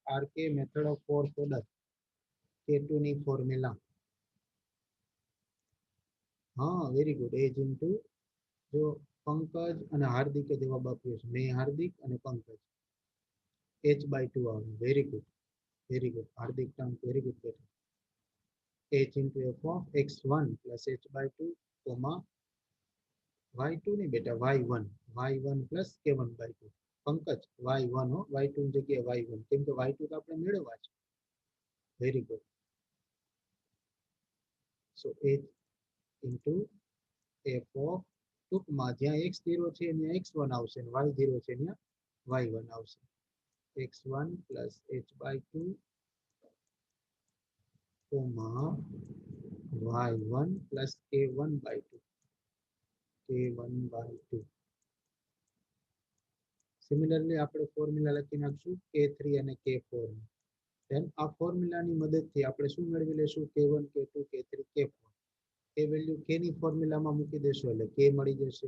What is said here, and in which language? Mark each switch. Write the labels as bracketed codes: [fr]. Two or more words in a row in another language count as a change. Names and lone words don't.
[en] RK method of fourth order. k2 ની ફોર્મ્યુલા. હા very good. [gu] એજ ઇન્ટુ જો પંકજ અને હાર્દિકે જવાબ આપ્યો છે. મેં હાર્દિક અને પંકજ h/2 આવે. [en] very good, very good Hardik Tank, very good બેટા. h into f of x1 plus h/2 comma y2 [gu] ની બેટા [en] y1. y1 plus k1/2. [gu] પંકજ y1 હો, y2 ની જગ્યાએ y1 કેમ કે y2 તો આપણે મેળવવા છે. [en] very good. so h into f of [gu] ટૂંકમાં જ્યાં x0 છે ત્યાં x1 આવશે અને y0 છે ત્યાં y1 આવશે. [en] x1 plus h/2 comma y1 plus k1/2. k1/2. [gu] સિમિલરલી આપણે ફોર્મ્યુલા લખી નાખશું k3 અને k4. ધેન આ ફોર્મ્યુલાની મદદથી આપણે શું મેળવી લેશું k1 k2 k3 k4. એ વેલ્યુ k ની ફોર્મ્યુલામાં મૂકી દેશો એટલે k મળી જશે.